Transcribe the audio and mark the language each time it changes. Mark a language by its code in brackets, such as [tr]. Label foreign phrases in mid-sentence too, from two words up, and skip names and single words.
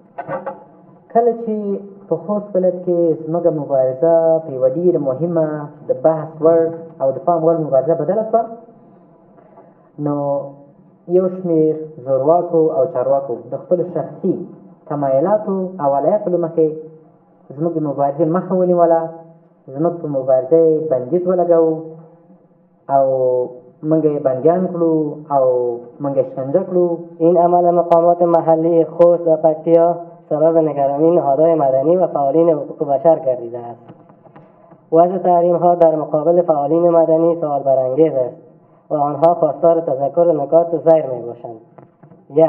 [ps] کله چې په خوست ولایت کې زموږ مبارزه په یوه ډېره مهمه د بحث وړ او د پام وړ مبارزه بدله شوه، نو یو شمېر زورواکو او چارواکو د خپلو شخصي تمایلاتو او ولایاتو له مخې زموږ د مبارزې مخه ونیوله، زموږ په مبارزه یې بندیز ولګوو او موږ یې بندیان کړو او موږ یې شکنجه کړو. [fa] این عمل مقامات محلی خوست و پکتیا سبب نگرانی نهادهای مدنی و فعالین حقوق بشر گردیده است. وضع تحریم ها در مقابل فعالین مدنی سوال برانگیز است و آنها خواستار تذکر نکات زیر می باشند. 1.